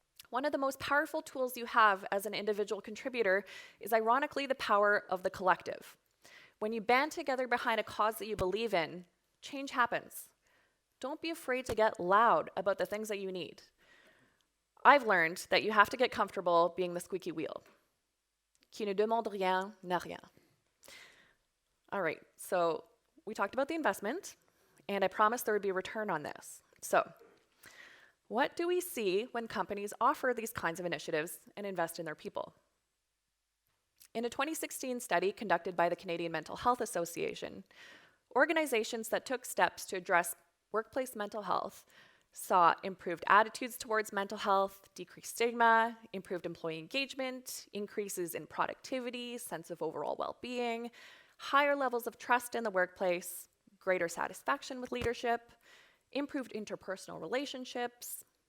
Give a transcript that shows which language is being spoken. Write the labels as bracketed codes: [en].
[en] One of the most powerful tools you have as an individual contributor is ironically the power of the collective. When you band together behind a cause that you believe in, change happens. Don't be afraid to get loud about the things that you need. I've learned that you have to get comfortable being the squeaky wheel. [fr] Qui ne demande rien n'a rien. [en] All right, so we talked about the investment, and I promised there would be a return on this. So, what do we see when companies offer these kinds of initiatives and invest in their people? In a 2016 study conducted by the Canadian Mental Health Association, organizations that took steps to address workplace mental health saw improved attitudes towards mental health, decreased stigma, improved employee engagement, increases in productivity, sense of overall well-being, higher levels of trust in the workplace, greater satisfaction with leadership, improved interpersonal relationships,